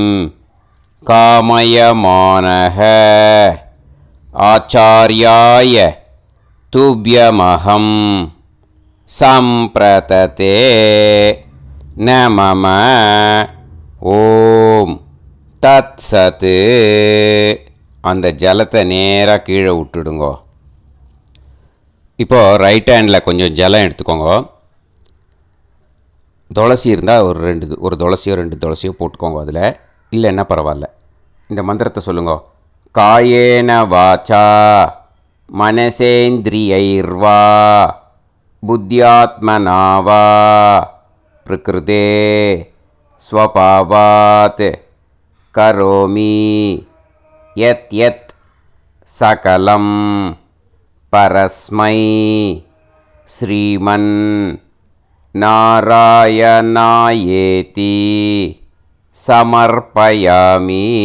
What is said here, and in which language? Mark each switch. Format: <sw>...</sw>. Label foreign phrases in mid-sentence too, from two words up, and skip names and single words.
<sa>कामयमानः आचार्याय तुभ्यमहं सम्प्रतते न मम ॐ तत् सत्.</sa> <ta>அந்த ஜலத்தை நேராக கீழே விட்டுடுங்கோ. இப்போது</ta> <en>right hand-il</en> <ta>கொஞ்சம் ஜலம் எடுத்துக்கோங்க. துளசி இருந்தால் ஒரு துளசியோ 2 துளசியோ போட்டுக்கோங்க. அதில் இல்லைன்னா பரவாயில்ல. இந்த மந்திரத்தை சொல்லுங்க.</ta> <sa>कायेन वाचा मनसेन्द्रियैर्वा बुद्ध्यात्मनावा प्रकृते स्वभावात् करोमि यत् यत् सकलं परस्मै श्रीमन् नारायणायेति समर्पयामि.</sa>